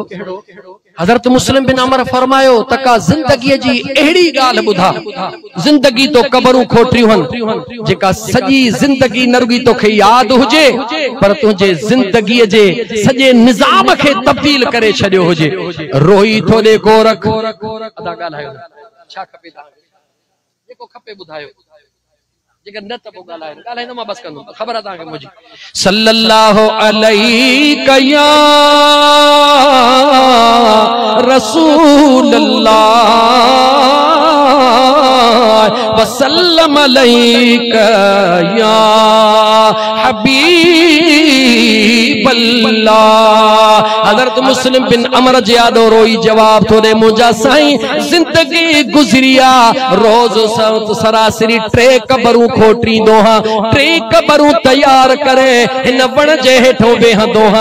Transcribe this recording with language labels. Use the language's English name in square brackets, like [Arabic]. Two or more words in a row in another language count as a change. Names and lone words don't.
[Sindhi] हज़रत मुस्लिम बिन अमर फरमायो तका जिंदगी जी अहिड़ी गाल बुधा, जिंदगी तो कबरूं खोटियूं हन जेका सॼी जिंदगी न रुगी तोखे याद हुजे पर तुझे जिंदगी जे सॼे निज़ाम खे तब्दील करे छॾियो हुजे। रोई थो ॾे गोरख, अदा ॻाल्हायो छा खपे तव्हांखे? जेको खपे ॿुधायो, जेकर न त पोइ ॻाल्हाईंदो मां बस कंदुमि, ख़बर आहे तव्हांखे मुंहिंजी। [Arabic] صلى الله عليه يا رسول الله وسلم عليك يا حبيب الله. [Sindhi] हज़रत मुस्लिम बिन अमर जियादो रोई जवाब थो दे, मुंहिंजा साईं जिंदगी गुज़रिया रोज़ सरासरी 3 कबरूं खोटींदो हां, 3 कबरूं तैयार करे हिन वण जे हेठों वेहंदो हां।